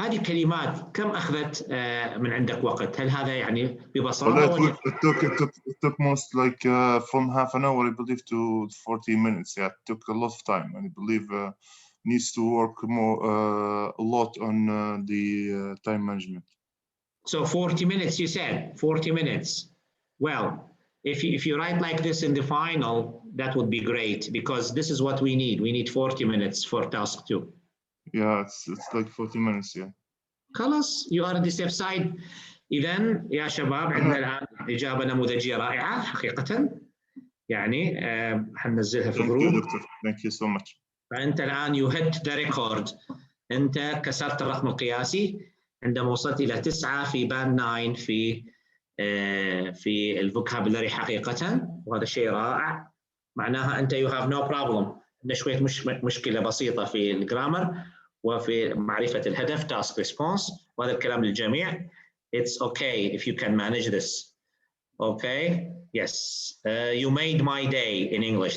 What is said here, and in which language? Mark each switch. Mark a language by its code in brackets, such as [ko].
[ar] هذه كلمات كم اخذت من عندك وقت؟ هل هذا يعني ببساطه [en] it took most like from half an hour I believe to 40 minutes. Yeah, it took a lot of time and I believe needs to work more a lot on the time management. So 40 minutes you said 40 minutes. Well, if you write like this in the final, that would be great because this is what we need. We need 40 minutes for task 2. Yeah, it's like 40 minutes. Yeah. خلاص you are on the safe side. [ar] إذا يا شباب عندنا الآن إجابة نموذجية رائعة حقيقة. يعني حننزلها في الجروب. [en] Thank you doctor. Thank you so much. [ar] فأنت الآن [en] you hit the record. [ar] أنت كسرت الرقم القياسي عندما وصلت إلى 9 في بان 9 في الفوكابولري حقيقة، وهذا شيء رائع. معناها أنت [en] you have no problem. [ar] عندنا شوية مشكلة بسيطة في الجرامر وفي معرفة الهدف task response، وهذا الكلام للجميع. [en] It's okay if you can manage this. Okay? Yes. You made my day in English.